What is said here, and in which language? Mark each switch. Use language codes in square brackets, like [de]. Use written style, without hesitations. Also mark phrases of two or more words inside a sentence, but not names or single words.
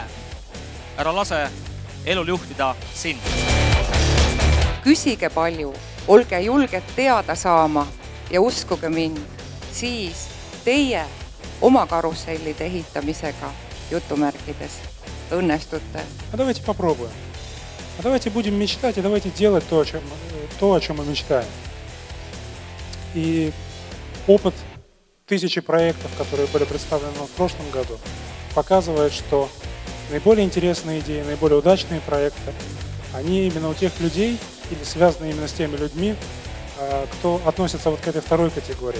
[et] Ära lase elul juhtida sind. Küsige palju, olge julged teada saama ja uskuge mind, siis teie oma karussellide ehitamisega jutumärkides õnnestute. [ru] Давайте попробуем. Давайте будем мечтать и давайте делать то, о чем мы мечтаем. И опыт тысячи проектов, которые были представлены в прошлом году, показывает, что наиболее интересные идеи, наиболее удачные проекты, они именно у тех людей или связаны именно с теми людьми, кто относится вот к этой второй категории.